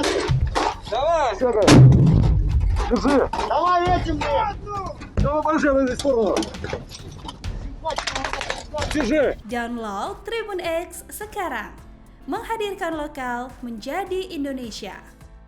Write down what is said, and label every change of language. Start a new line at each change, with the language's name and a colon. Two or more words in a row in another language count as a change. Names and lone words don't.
Russian: Давай! Все, держи! Давай этим, блядь! Давай большой в эту stорону! Держи!
Indonesian: Download Tribun X sekarang, menghadirkan lokal menjadi Indonesia.